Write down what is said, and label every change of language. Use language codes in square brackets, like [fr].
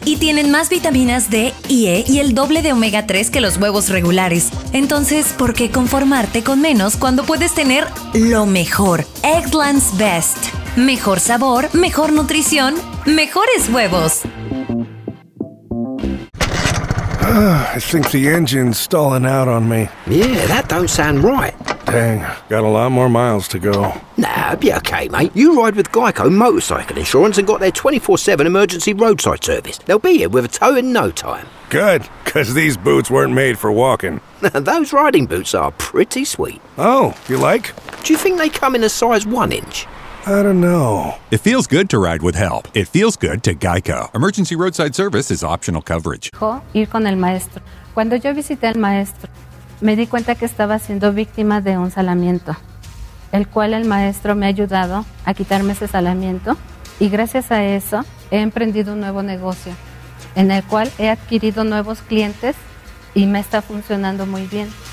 [es] Y tienen más vitaminas D y E y el doble de omega 3 que los huevos regulares. Entonces, ¿por qué conformarte con menos cuando puedes tener lo mejor? Eggland's Best. Mejor sabor, mejor nutrición, mejores huevos. [en] I think the engine's stalling out on me. Yeah, that don't sound right. Dang, got a lot more miles to go. Nah, be okay, mate. You ride with GEICO Motorcycle Insurance and got their 24/7 emergency roadside service. They'll be here with a tow in no time. Good, because these boots weren't made for walking. Those riding boots are pretty sweet. Oh, you like? Do you think they come in a size 1 inch? I don't know. It feels good to ride with help. It feels good to GEICO. Emergency roadside service is optional coverage. [es] Ir con el maestro. Cuando yo visité al maestro, me di cuenta que estaba siendo víctima de un salamiento, el cual el maestro me ha ayudado a quitarme ese salamiento. Y gracias a eso, he emprendido un nuevo negocio, en el cual he adquirido nuevos clientes y me está funcionando muy bien.